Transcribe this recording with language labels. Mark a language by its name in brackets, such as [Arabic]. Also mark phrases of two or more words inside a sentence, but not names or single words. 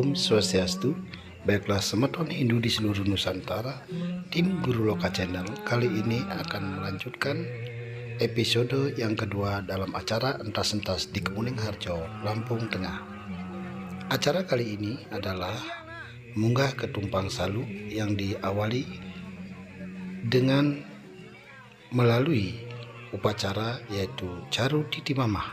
[Indonesian] Swastiastu. Baiklah semeton Hindu di seluruh Nusantara, tim Guru Loka Channel kali ini akan melanjutkan episode yang kedua dalam acara Entas-Entas di Kemuning Harjo, Lampung Tengah. Acara kali ini adalah munggah ke Tumpang Salu yang diawali dengan melalui upacara yaitu Caru Titi Mamah.